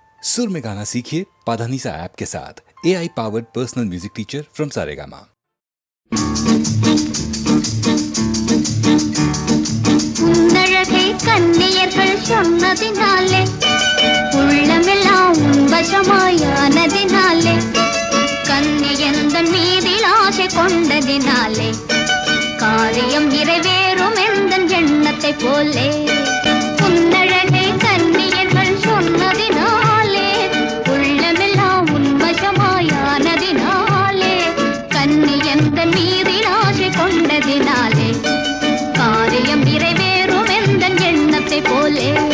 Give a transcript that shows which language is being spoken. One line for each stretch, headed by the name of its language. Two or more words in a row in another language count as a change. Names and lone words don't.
Hindi: सुर में गाना सीखिए पाधानीसा ऐप के साथ।
English: AI powered personal music teacher from Saregama.
Tamil: உன்னழகை கண்ணியர்கள் சொன்னதினாலே உள்ளமெல்லாம் வசமாயானதினாலே கண்ணியந்தன் மீதில் ஆசை கொண்டதினாலே காரியம் நிறைவேறும் எந்தன் எண்ணத்தை போலே உன்னழகை கண்ணியர்கள் சொன்னதினாலே உள்ளமெல்லாம் உன்வசமாயானதினாலே கண்ணியந்தன் மீதில் ஆசை கொண்டதினாலே காரியம் நிறைவேறும் எந்தன் எண்ணத்தை போலே